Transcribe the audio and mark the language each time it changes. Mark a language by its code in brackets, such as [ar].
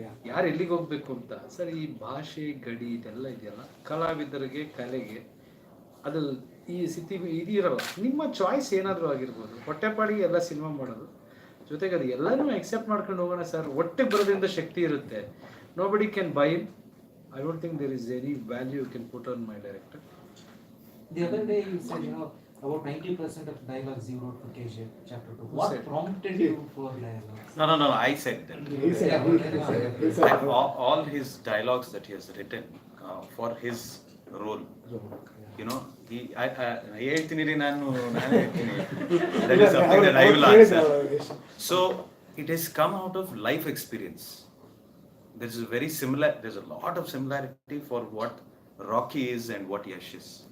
[kn] ಯಾರು ಎಲ್ಲಿಗೆ ಹೋಗ್ಬೇಕು ಅಂತ ಸರ್. ಈ ಭಾಷೆ ಗಡಿ ಇದೆಲ್ಲ ಇದೆಯಲ್ಲ, ಕಲಾವಿದರಿಗೆ ಕಲೆಗೆ ಅದು ಈ ಸ್ಥಿತಿ ಇದಿರಲ್ಲ. ನಿಮ್ಮ ಚಾಯ್ಸ್ ಏನಾದರೂ ಆಗಿರ್ಬೋದು, ಹೊಟ್ಟೆಪಾಡಿಗೆ ಎಲ್ಲ ಸಿನಿಮಾ ಮಾಡೋದು. ಜೊತೆಗೆ ಅದು ಎಲ್ಲನೂ ಎಕ್ಸೆಪ್ಟ್ ಮಾಡ್ಕೊಂಡು ಹೋಗೋಣ ಸರ್. ಒಟ್ಟಿಗೆ ಬರೋದ್ರಿಂದ ಶಕ್ತಿ ಇರುತ್ತೆ. [en] Nobody can buy in. I don't think there is any value you can put on my director. The other day you said, you know, about 90% of dialogues you wrote for KGF Chapter 2. What prompted you for dialogues? No, I said that. He said All his dialogues that he has written for his role. You know, [kn] ಹೇಳ್ತೀನಿ ನಾನು ಹೇಳ್ತೀನಿ. [en] That is something that I will answer. So it has come out of life experience. There's a lot of similarity for what Rocky is and what Yash is.